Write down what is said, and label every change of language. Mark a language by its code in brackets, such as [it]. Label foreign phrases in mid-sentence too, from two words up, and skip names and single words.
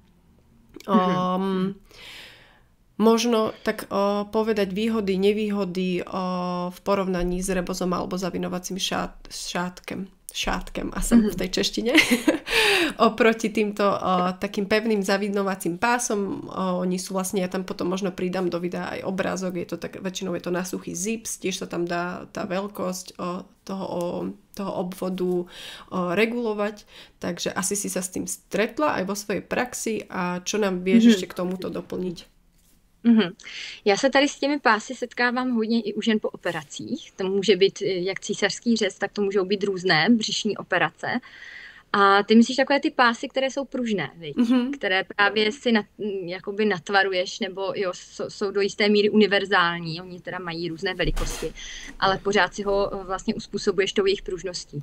[sk] Možno tak povedať výhody, nevýhody v porovnaní s rebozom alebo [cs] zavinovacím šátkem [sk] a som v tej češtine oproti týmto takým pevným zavinovacím pásom. Oni sú vlastne, ja tam potom možno pridám do videa aj obrázok, je to tak, väčšinou je to na suchý zips, tiež sa tam dá tá veľkosť toho obvodu regulovať, takže asi si sa s tým stretla aj vo svojej praxi a čo nám vieš ešte k tomuto doplniť? [cs] Já se tady s těmi pásy setkávám hodně i u žen po operacích. To může být jak císařský řez, tak to můžou být různé břišní operace. A ty myslíš takové ty pásy, které jsou pružné, které právě si jakoby natvaruješ, nebo jo, jsou do jisté míry univerzální, oni teda mají různé velikosti, ale pořád si ho vlastně uspůsobuješ tou jejich pružností.